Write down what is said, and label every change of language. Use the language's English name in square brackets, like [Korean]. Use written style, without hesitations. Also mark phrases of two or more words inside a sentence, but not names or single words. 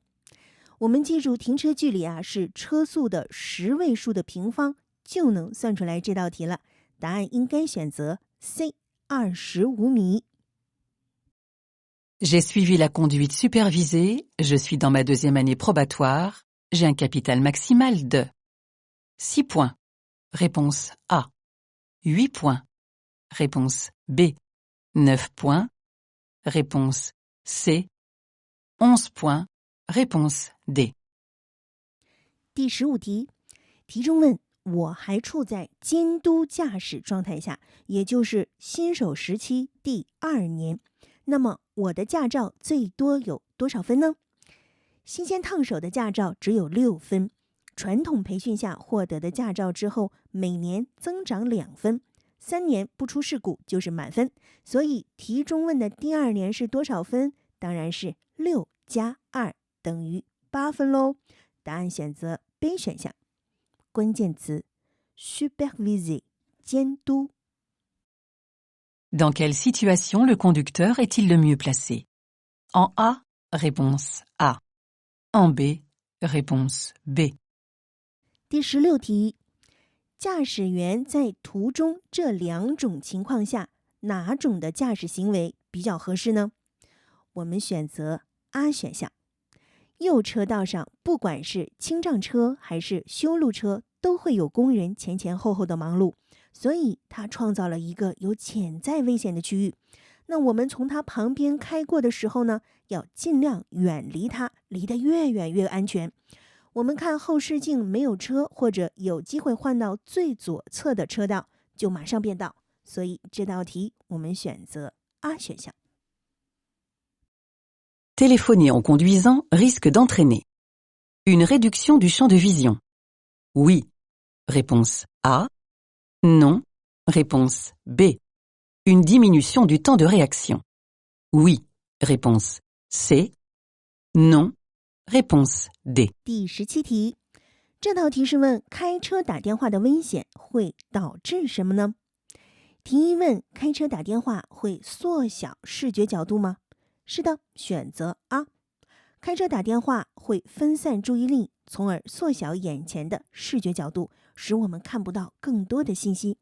[Chinese] 我们记住停车距离啊是车速的10位数的平方，就能算出来这道题了。答案应该选择 C 25米。 [French] J'ai suivi la conduite supervisée, je suis dans ma 2e année probatoire, j'ai un capital maximal de 6 points. Réponse A. 8 points. Réponse B. 9 points. Réponse C. 11 points. Réponse D. [Chinese] 第15题，题中问我还处在监督驾驶状态下，也就是新手时期第2年，那么我的驾照最多有多少分呢？新鲜烫手的驾照只有6分，传统培训下获得的驾照之后，每年增长2分，3年不出事故就是满分。所以题中问的第2年是多少分？当然是6加2等于8分喽。答案选择 B 选项。关键词 superviser 监督。 [French] Dans quelle situation le conducteur est-il le mieux placé? En A, réponse A. En B, réponse B. [Chinese] 第16题，驾驶员在途中这2种情况下，哪种的驾驶行为比较合适呢？我们选择 A 选项。右车道上，不管是清障车还是修路车，都会有工人前前后后的忙碌，所以它创造了一个有潜在危险的区域。那我们从它旁边开过的时候呢，要尽量远离它，离得越远越安全。我们看后视镜没有车，或者有机会换到最左侧的车道，就马上变道。所以这道题我们选择 A 选项。 [French] Téléphoner en conduisant risque d'entraîner une réduction du champ de vision. Oui. Réponse A. Non. Réponse B. Une diminution du temps de réaction. Oui. Réponse C. Non. Réponse D. [Chinese] 第17题，这道题是问开车打电话的危险会导致什么呢？题一问开车打电话会缩小视觉角度吗？是的，选择 A。开车打电话会分散注意力，从而缩小眼前的视觉角度，使我们看不到更多的信息。